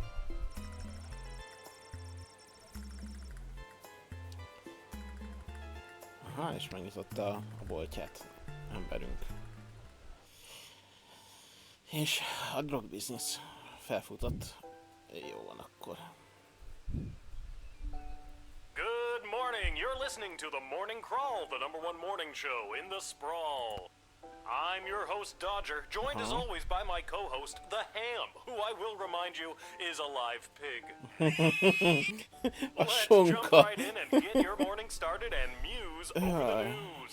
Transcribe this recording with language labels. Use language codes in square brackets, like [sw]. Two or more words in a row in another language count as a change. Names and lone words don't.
[hu] Aha, és megnyitotta a boltját emberünk. És a drogbiznisz felfutott. Jó van akkor. [en] Good morning. You're listening to the Morning Crawl, the #1 morning show in the sprawl. I'm your host, Dodger, joined as always by my co-host, The Ham, who I will remind you is a live pig. Let's jump right in and get your morning started and muse over the news.